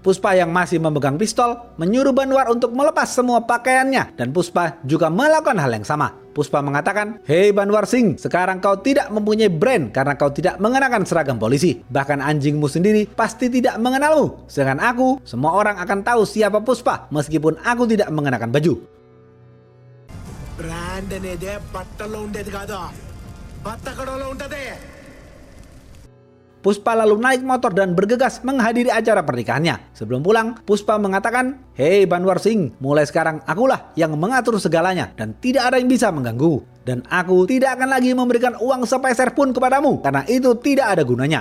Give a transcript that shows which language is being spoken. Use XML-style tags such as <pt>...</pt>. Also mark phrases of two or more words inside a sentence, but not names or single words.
<id>Puspa yang masih memegang pistol menyuruh Banwar untuk melepas semua pakaiannya dan Puspa juga melakukan hal yang sama. Puspa mengatakan, "Hei Banwar Singh, sekarang kau tidak mempunyai brand karena kau tidak mengenakan seragam polisi. Bahkan anjingmu sendiri pasti tidak mengenalmu. Sedangkan aku, semua orang akan tahu siapa Puspa meskipun aku tidak mengenakan baju."</id> <te>బ్రాండ్ అనేది బట్టల్లో ఉండేది కాదు బట్టకడలో ఉంటది.</te> <id>Puspa lalu naik motor dan bergegas menghadiri acara pernikahannya. Sebelum pulang, Puspa mengatakan, "Hei Banwar Singh, mulai sekarang akulah yang mengatur segalanya dan tidak ada yang bisa mengganggu. Dan aku tidak akan lagi memberikan uang sepeser pun kepadamu karena itu tidak ada gunanya."</id>